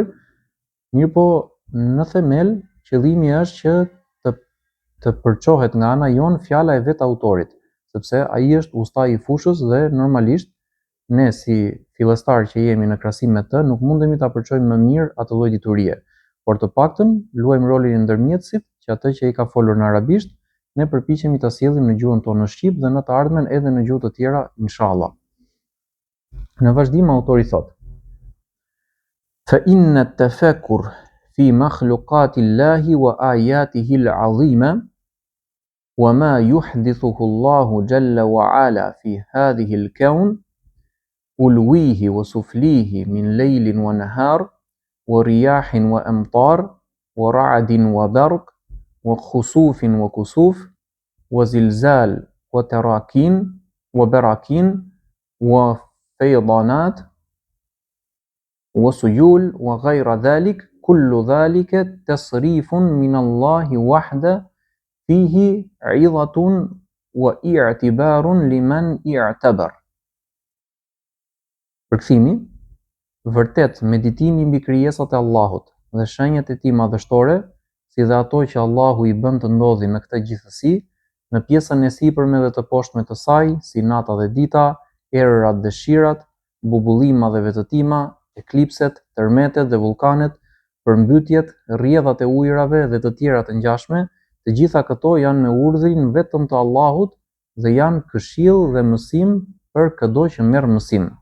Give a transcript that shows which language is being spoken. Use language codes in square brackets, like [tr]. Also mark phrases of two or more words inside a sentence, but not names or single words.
[sq] Mirëpo, në themel, qëllimi është që të përçohet nga ana jon fjala e vet autorit, sepse ai është ustai i fushës dhe normalisht ne si fillestar që jemi në krahasim me të, nuk mundemi ta përçojmë më mirë atë lloj diturie, por të paktën luajmë rolin e ndërmjetësit që atë që ai ka folur në arabisht ne përpiqemi ta sjellim në gjuhën tonë në shqip dhe në të ardhmen edhe në gjuhë të tjera inshallah. Në vazhdim autori thotë: [ar] فإن التفكر في مخلوقات الله وآياته العظيمة وما يحدثه الله جل وعلا في هذه الكون علويه وسفليه من ليل ونهار ورياح وأمطار ورعد وبرق وخسوف وكسوف وزلازل وتراكين وبراكين وفيضانات وسيول وغير ذلك كل ذلك تصريف من الله وحده فيه عظة واعتبار لمن اعتبر. [sq] Përkthimi: vërtet meditimi mbi krijesat e Allahut dhe shenjat e tij madhështore, si dhe ato që Allahu i bën të ndodhin në këtë gjithësi, në pjesën e sipërme dhe të poshtme të saj, si nata dhe dita, erërat dhe shirat, bubullima dhe vetëtima, eklipset, tërmetet dhe vulkanet, përmbytjet, rrjedhat e ujërave dhe të tjera të ngjashme, të gjitha këto janë me urdhrin vetëm të Allahut dhe janë këshill dhe mësim për çdo që merr mësim.